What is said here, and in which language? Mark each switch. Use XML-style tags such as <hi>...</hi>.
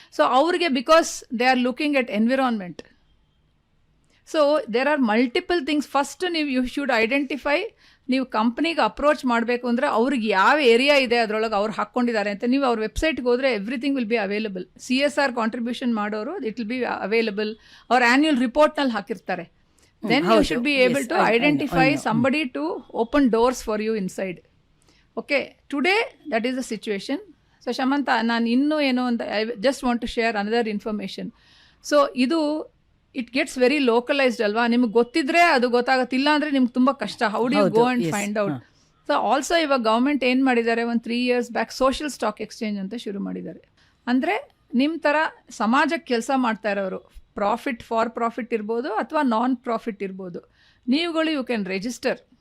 <en>So ಅವ್ರಿಗೆ because they are looking at environment. So there are multiple things.</en> <kn>First ನೀವು</kn> <en>you should identify,</en> <kn>ನೀವು ಕಂಪ್ನಿಗೆ approach ಮಾಡಬೇಕು ಅಂದರೆ ಅವ್ರಿಗೆ ಯಾವ ಏರಿಯಾ ಇದೆ ಅದರೊಳಗೆ ಅವ್ರು ಹಾಕ್ಕೊಂಡಿದ್ದಾರೆ ಅಂತ. ನೀವು ಅವ್ರ ವೆಬ್ಸೈಟ್ಗೆ ಹೋದರೆ</kn> <en>Everything will be available. CSR contribution ಮಾಡೋರು it will be available.</en> <kn>ಅವ್ರ ಆ್ಯನ್ಯುವಲ್ ರಿಪೋರ್ಟ್ನಲ್ಲಿ ಹಾಕಿರ್ತಾರೆ.</kn> <en>Then you should be able to identify somebody to open doors for you inside. Okay, today that is the situation. So Shamanta,</en> <kn>ನಾನು ಇನ್ನೂ ಏನೋ ಅಂತ</kn> <en>I just want to share another information.</en> <kn>So ಇದು</kn> <en>it gets very localised</en> <kn>ಅಲ್ವಾ? ನಿಮ್ಗೆ ಗೊತ್ತಿದ್ರೆ ಅದು ಗೊತ್ತಾಗತ್ತಿಲ್ಲ ಅಂದರೆ ನಿಮ್ಗೆ ತುಂಬ ಕಷ್ಟ.</kn> <en>How do you go and find out?</en> <kn>So also ಇವಾಗ ಗೌರ್ಮೆಂಟ್ ಏನು ಮಾಡಿದ್ದಾರೆ, ಒಂದು 3 years back social stock exchange ಅಂತ ಶುರು ಮಾಡಿದ್ದಾರೆ. ಅಂದರೆ ನಿಮ್ಮ ಥರ ಸಮಾಜಕ್ಕೆ ಕೆಲಸ ಮಾಡ್ತಾ ಇರೋರು, ಫಾರ್ ಪ್ರಾಫಿಟ್ ಇರ್ಬೋದು ಅಥವಾ ನಾನ್ ಪ್ರಾಫಿಟ್ ಇರ್ಬೋದು, ನೀವುಗಳು</kn> <en>You can register.</en>